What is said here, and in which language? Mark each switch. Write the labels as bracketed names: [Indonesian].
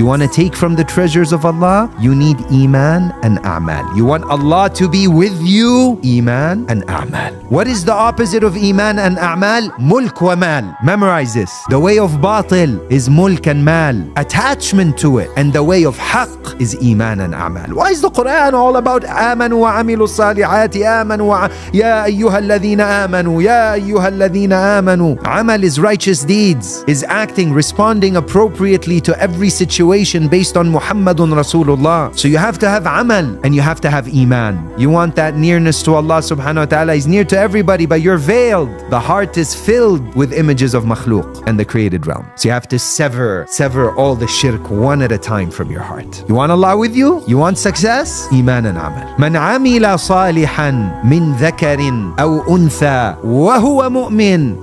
[English] You want to take from the treasures of Allah? You need iman and a'mal. You want Allah to be with you? Iman and a'mal. What is the opposite of iman and a'mal? [Arabic] Mulk wa mal. [English] Memorize this. The way of batil is mulk and mal, attachment to it. And the way of haqq is iman and a'mal. Why is the Quran all about [Arabic] آمنوا وعملوا الصالحات آمنوا يا أيها الذين آمنوا يا أيها الذين آمنوا? [English] Amal is righteous deeds, is acting, responding appropriately to every situation based on [Arabic] Muhammadun Rasulullah. [English] So you have to have amal and you have to have iman. You want that nearness to Allah [Arabic] subhanahu wa ta'ala. [English] He's near to everybody, but you're veiled. The heart is filled with images of makhluk and the created realm. So you have to sever all the shirk one at a time from your heart. You want Allah with you? You want success? Iman and amal. [Arabic] من عمل صالحا من ذكر أو أنثى وهو مؤمن.